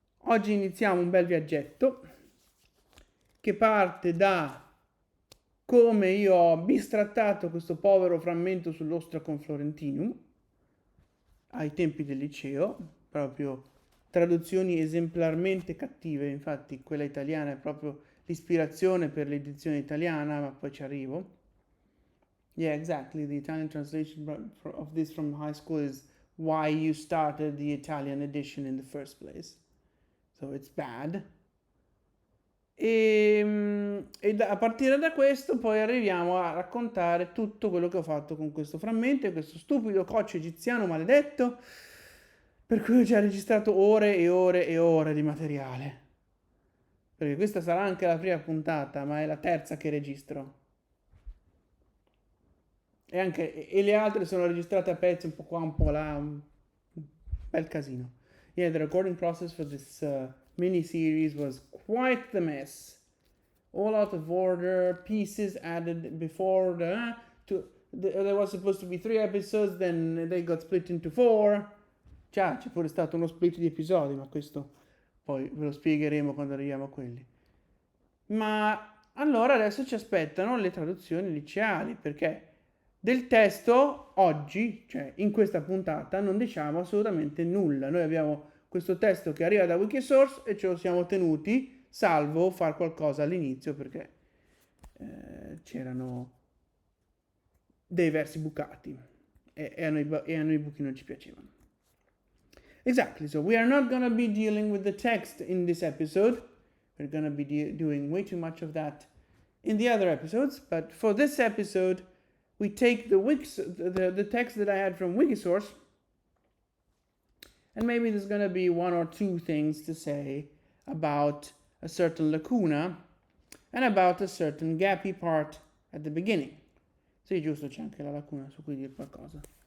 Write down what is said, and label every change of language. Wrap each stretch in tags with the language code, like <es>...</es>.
<it>Oggi iniziamo un bel viaggetto che parte da come io ho bistrattato questo povero frammento sull'Ostrakon Florentinum ai tempi del liceo, proprio traduzioni esemplarmente cattive, infatti quella italiana è proprio l'ispirazione per l'edizione italiana, ma poi ci arrivo.</it> <en>Yeah, exactly. The Italian translation of this from high school is why you started the Italian edition in the first place. So it's bad.</en> <it>A partire da questo poi arriviamo a raccontare tutto quello che ho fatto con questo frammento e questo stupido coccio egiziano maledetto per cui ho già registrato ore e ore e ore di materiale. Perché questa sarà anche la prima puntata, ma è la terza che registro. E le altre sono registrate a pezzi un po' qua, un po' là, un bel casino.</it> <en>Yeah, the recording process for this mini-series was quite the mess. All out of order, pieces added before there was supposed to be 3 episodes, then they got split into 4.</en> <it>Già, c'è pure stato uno split di episodi, ma questo poi ve lo spiegheremo quando arriviamo a quelli. Ma allora adesso ci aspettano le traduzioni liceali, perché del testo oggi, cioè in questa puntata, non diciamo assolutamente nulla. Noi abbiamo questo testo che arriva da Wikisource e ce lo siamo tenuti, salvo far qualcosa all'inizio perché c'erano dei versi bucati e a noi i buchi non ci piacevano.</it> <en>Exactly, so we are not going to be dealing with the text in this episode. We're going to be doing way too much of that in the other episodes, but for this episode, we take the text that I had from Wikisource, and maybe there's going to be 1 or 2 things to say about a certain lacuna and about a certain gappy part at the beginning.</en> <it>Sì, giusto, c'è anche la lacuna su cui dire qualcosa.</it>